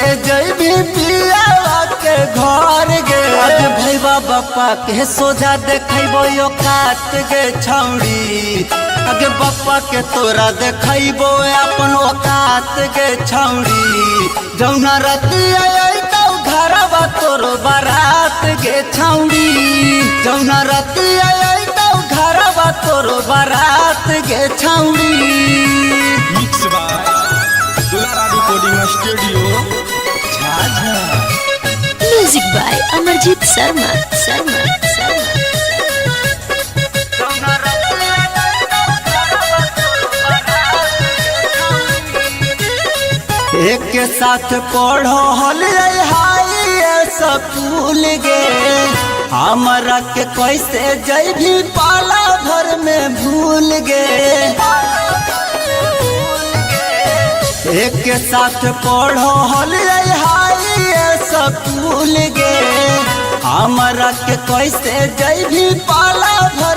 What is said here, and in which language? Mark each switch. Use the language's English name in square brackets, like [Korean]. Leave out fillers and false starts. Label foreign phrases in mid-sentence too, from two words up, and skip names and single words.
[Magahi] जइबी पियावा के घर गे आज भैया बापा के सोझा देखैबो यो काट गे छौड़ी आगे बापा के तोरा देखैबो अपन औकात गे छौड़ी जौना राती आई तो घरवा तोरो बारात गे छौड़ी जौना राती आई तो घरवा तोरो बारात गे छौड़ी [English] Mix by Dulara Recording Studio Jhajha. Music by Amarjit Sharma. [Magahi] एक के साथ पढ़ो हल [English] high school [Magahi] गे हमरा के कैसे जइबी पाला भर में भूल गे एक के साथ पढ़ो हल [English] high school [Magahi] गे हमरा के कैसे जइबी पाला भर